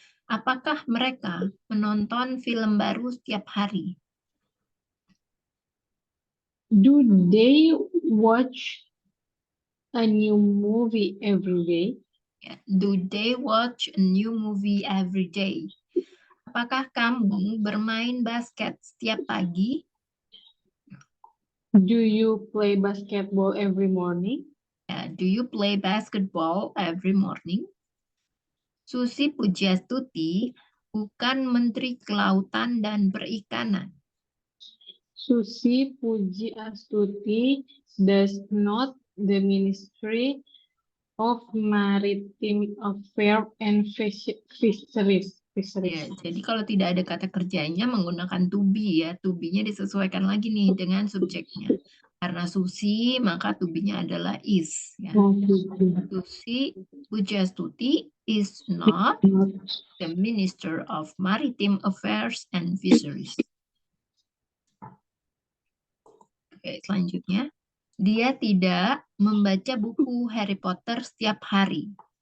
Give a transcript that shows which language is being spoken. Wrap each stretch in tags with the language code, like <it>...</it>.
<id>Apakah mereka menonton film baru setiap hari?</id> <en>Do they watch a new movie every day? Ya, do they watch a new movie every day?</en> <id>Apakah kamu bermain basket setiap pagi?</id> <en>Do you play basketball every morning? Ya, do you play basketball every morning?</en> <id>Susi Pujastuti bukan Menteri Kelautan dan Perikanan.</id> <en>Susi Puji Astuti does not the Ministry of Maritime Affairs and Fisheries.</en> <id>Ya, jadi kalau tidak ada kata kerjanya menggunakan to be ya. To be-nya disesuaikan lagi nih dengan subjeknya. Karena Susi maka to be-nya adalah is. Ya.</id> <en>Susi Pujastuti is not the Minister of Maritime Affairs and Fisheries.</en> <id>Oke, selanjutnya. Dia tidak membaca buku Harry Potter setiap hari.</id>